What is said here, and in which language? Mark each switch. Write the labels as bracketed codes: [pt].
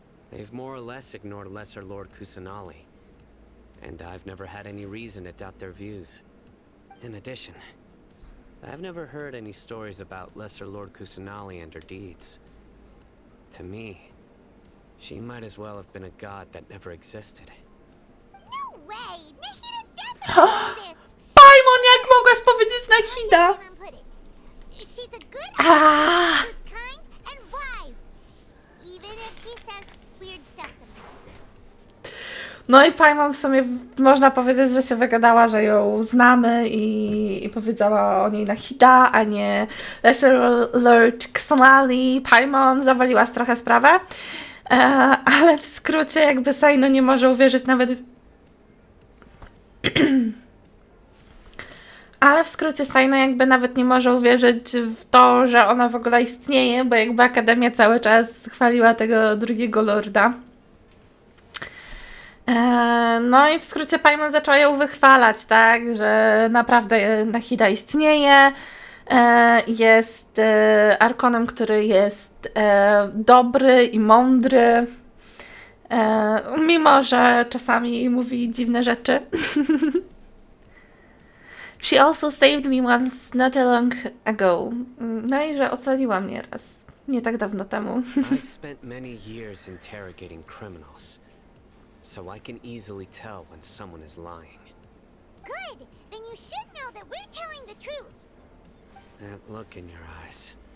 [en] They've more or less ignored Lesser Lord Kusanali, and I've never had any reason to doubt their views. In addition, I've never heard any stories about Lesser Lord Kusanali and her deeds. To me, she might as well have been a god that never existed. No way! Nahida definitely exists! [pl] Paimon, jak mogłaś powiedzieć Nahida? [en] Even put it. She's a good Ah. who's kind and wise. Even if she says weird stuff sometimes. [pl] No i Paimon w sumie można powiedzieć, że się wygadała, że ją znamy i powiedziała o niej Nahida, a nie Lesser Lord Xanali. Paimon, zawaliłaś trochę sprawę, ale w skrócie jakby Saino nie może uwierzyć nawet... Ale w skrócie Saino jakby nawet nie może uwierzyć w to, że ona w ogóle istnieje, bo jakby Akademia cały czas chwaliła tego drugiego lorda. No i w skrócie Paimon zaczęła ją wychwalać, tak, że naprawdę Nahida istnieje, jest arkonem, który jest dobry i mądry, mimo że czasami mówi dziwne rzeczy. [en] She also saved me once not a long ago. [pl] No i że ocaliła mnie raz, nie tak dawno temu. [en] I've spent many years interrogating criminals, so I can easily tell when someone is lying. Good! Then you should know that we're telling the truth. That look in your eyes.